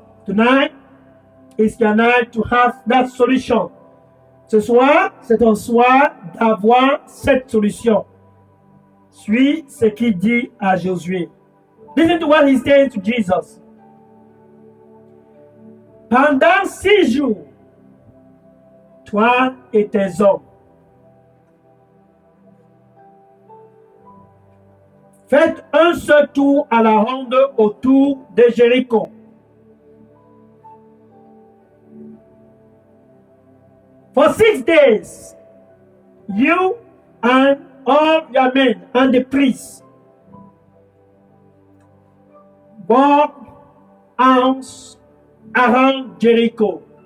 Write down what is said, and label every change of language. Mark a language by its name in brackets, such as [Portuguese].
[English] Tonight is your night to have that solution. [French] Ce soir, c'est ton soir d'avoir cette solution. Suis ce qu'il dit à Josué. [English] Listen to what he said to Jesus. [French] Pendant 6 jours, toi et tes hommes, faites un seul tour à la ronde autour de Jéricho. [English] For 6 days, you and all your men and the priests walk around Jericho.